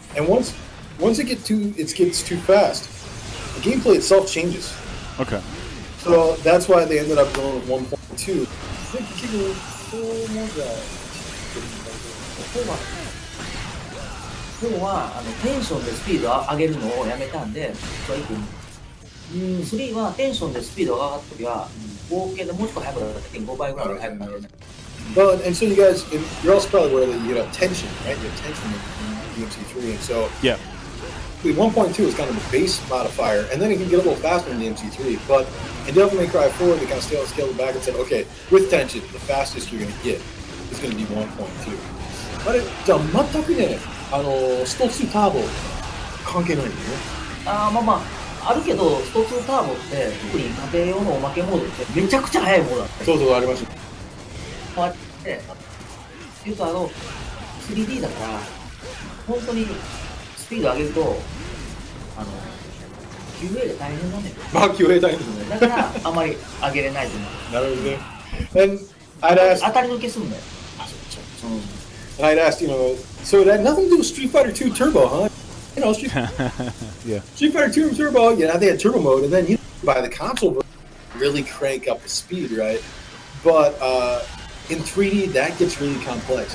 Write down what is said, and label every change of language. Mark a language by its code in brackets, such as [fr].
[en] And once it gets too fast, the gameplay itself changes. Okay. So that's why they ended up going with 1.2. I think you can go more guys. [ja] 4はテンションでスピードを上げるのをやめたんで、3はテンションでスピードが上がった時は合計でもうちょっと速くなる 1.5 倍ぐらい速くなる。 [en] Well, and so you guys, you're also probably aware that you have tension, right? You have tension in DMC3, and so Yeah. the 1.2 is kind of the base modifier, and then it can get a little faster in DMC3. But in Devil May Cry 4, they kind of scaled it back and said, okay, with tension, the fastest you're going to get is going to be 1.2. [ja] あれじゃあ全くね、スト2ターボ関係ないんだよね。あるけど、スト2ターボって特に家庭用のおまけモードってめちゃくちゃ速いモードだった。そうそう、ありました。こうやって言うと3D だから本当にスピード上げるとQA で大変なんだよ。まあ、QA 大変ですね。だからあまり上げれないと思う。なるほどね。 [en] And I'd asked, [ja] 当たり抜けすんだよ。 [en] and I'd asked, so it had nothing to do with Street Fighter 2 Turbo, huh? Yeah. Street Fighter 2 Turbo, they had turbo mode, and then buy the console version, really crank up the speed, right? But in 3D, that gets really complex.